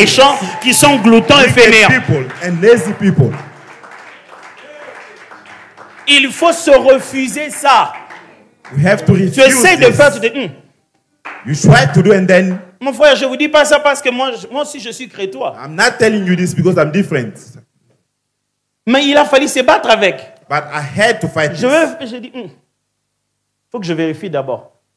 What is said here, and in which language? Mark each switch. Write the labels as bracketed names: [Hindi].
[French] méchants qui sont gloutons et [English] Wicked [French] fainéants. [English] people and lazy people. [French] Il faut se refuser ça. [English] We have to refuse [French] Tu essaies de [English] this. [French] faire, tu te dis, [English] You try to do, and then [French] mon frère, je ne vous dis pas ça parce que moi aussi je suis crétois. [English] I'm not telling you this because I'm different. [French] Mais il a fallu se battre avec. [English] But I had to fight. [French] Je dis, faut que je vérifie d'abord.